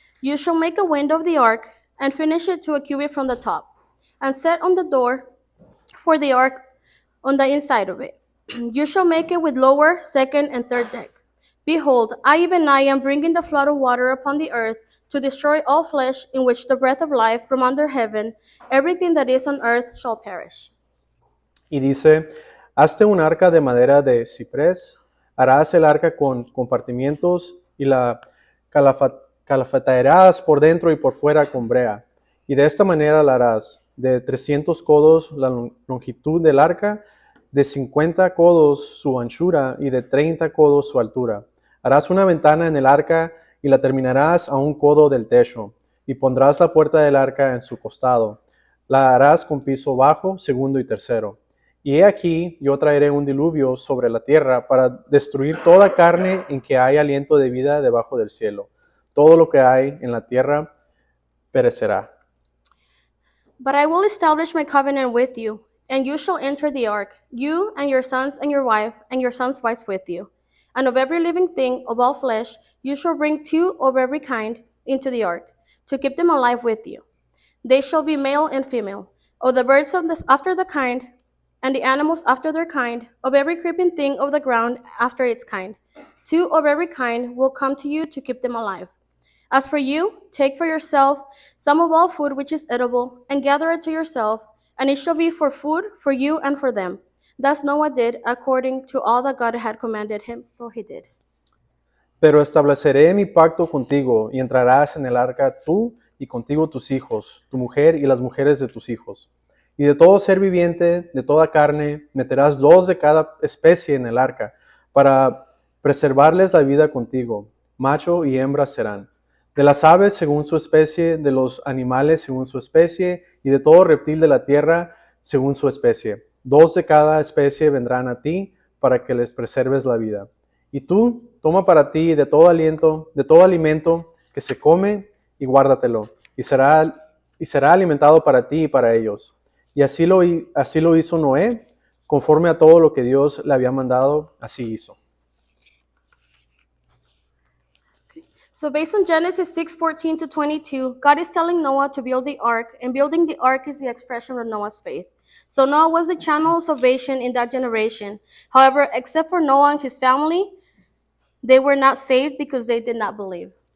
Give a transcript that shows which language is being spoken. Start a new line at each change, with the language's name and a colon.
English: You shall make a window of the ark, and finish it to a cubit from the top, and set on the door for the ark on the inside of it. You shall make it with lower, second, and third deck. Behold, even I am bringing the flood of water upon the earth to destroy all flesh, in which the breath of life from under heaven, everything that is on earth shall perish.
Spanish: Y dice, hazte un arca de madera de ciprés, harás el arca con compartimientos y la calafatearás por dentro y por fuera con brea. Y de esta manera la harás, de 300 codos la longitud del arca, de 50 codos su anchura y de 30 codos su altura. Harás una ventana en el arca y la terminarás a un codo del techo, y pondrás la puerta del arca en su costado. La harás con piso bajo, segundo y tercero. Y he aquí, yo traeré un diluvio sobre la tierra para destruir toda carne en que hay aliento de vida debajo del cielo. Todo lo que hay en la tierra perecerá.
English: But I will establish my covenant with you, and you shall enter the ark, you and your sons and your wife, and your sons' wives with you. And of every living thing of all flesh, you shall bring 2 of every kind into the ark, to keep them alive with you. They shall be male and female, of the birds of this after the kind, and the animals after their kind, of every creeping thing of the ground after its kind. 2 of every kind will come to you to keep them alive. As for you, take for yourself some of all food which is edible, and gather it to yourself, and it shall be for food for you and for them. Thus Noah did according to all that God had commanded him, so he did.
Spanish: Pero estableceré mi pacto contigo, y entrarás en el arca tú y contigo tus hijos, tu mujer y las mujeres de tus hijos. Y de todo ser viviente, de toda carne, meterás 2 de cada especie en el arca, para preservarles la vida contigo. Macho y hembra serán. De las aves según su especie, de los animales según su especie, y de todo reptil de la tierra según su especie. 2 de cada especie vendrán a ti, para que les preserves la vida. Y tú, toma para ti de todo aliento, de todo alimento que se come, y guárdatelo, y será alimentado para ti y para ellos. Y así lo hizo Noé, conforme a todo lo que Dios le había mandado, así hizo.
English: So based on Genesis 6:14 to 22, God is telling Noah to build the ark, and building the ark is the expression of Noah's faith. So Noah was the channel of salvation in that generation. However, except for Noah and his family, they were not saved because they did not believe.